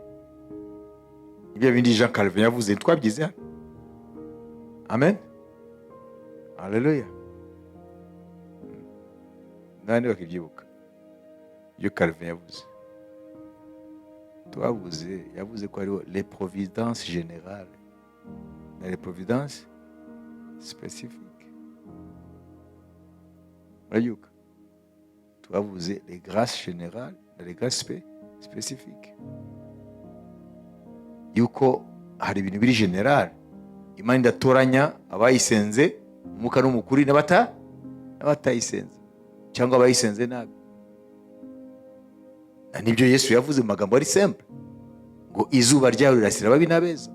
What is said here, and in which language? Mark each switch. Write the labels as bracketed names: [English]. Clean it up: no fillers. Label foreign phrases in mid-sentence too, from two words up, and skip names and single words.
[Kinyarwanda] Ibyo bindi Jean Calvin yavuze twabyize hano. Amen. Haleluya. Nani bakibyibuka ibyo Calvin yavuze? Yavuze ko hariho [French] les providences générales [Kinyarwanda] na [French] les providences spécifiques. [Kinyarwanda] murabyuka twavuze [French] les grâces générales [Kinyarwanda] na [French] les grâces spécifiques, [Kinyarwanda] yuko hari ibintu biri general Imana idatoranya abayisenze umwuka n'umukuri n'abatayisenze cyangwa abayisenze nabi. Nibyo Yesu yavuze mu magambo ari simple ngo izuba ryawe rirasira ababi n'abeza.